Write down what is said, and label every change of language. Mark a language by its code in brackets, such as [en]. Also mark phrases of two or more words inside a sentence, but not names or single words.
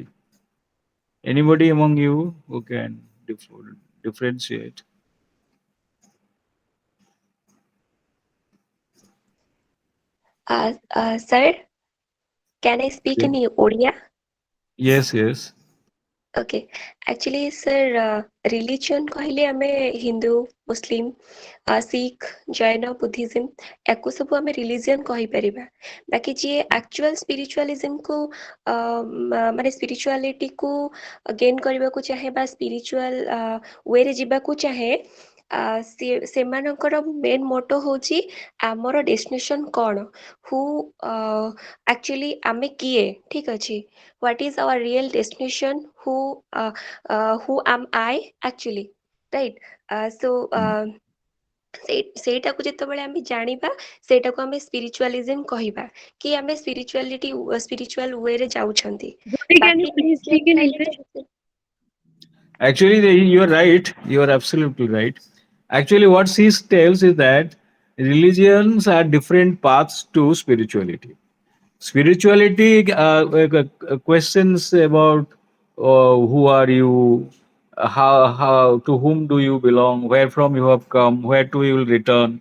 [en] Anybody among you who can differentiate? Sir, can I speak in Odia? Yes, yes. Okay. Actually, sir, religion [or] କହିଲେ ଆମେ ହିନ୍ଦୁ, ମୁସଲିମ, ଶିଖ, ଜୈନ, ବୁଦ୍ଧିଜିମ ୟାକୁ ସବୁ ଆମେ ରିଲିଜିଅନ କହିପାରିବା। ବାକି ଯିଏ [en] actual spiritualismକୁ [or] ମାନେ ସ୍ପିରିଚୁଆଲିଟିକୁ ଗେନ୍ କରିବାକୁ ଚାହେଁ ବା [en] spiritual wayରେ [or] ଯିବାକୁ ଚାହେଁ, ସେମାନଙ୍କର [en] main motto [or] ହେଉଛି ଆମର ଡେଷ୍ଟିନେସନ କ'ଣ, [en] who actually [or] ଆମେ କିଏ, ଠିକ ଅଛି, [en] what is our real destination, who am I actually, right? [or] So ସେଇଟାକୁ ଯେତେବେଳେ ଆମେ ଜାଣିବା ସେଇଟାକୁ ଆମେ ସ୍ପିରିଚୁଆଲିଜିମ୍ କହିବା କି ଆମେ [en] spiritual wayରେ [or] ଯାଉଛନ୍ତି। [en] Jyoti, can you [or] ବାକି [en] please speak in English? Actually, you are right. You are absolutely right. Actually, what she tells is that religions are different paths to spirituality. Spirituality questions about who are you, how to whom do you belong, where from you have come, where to you will return.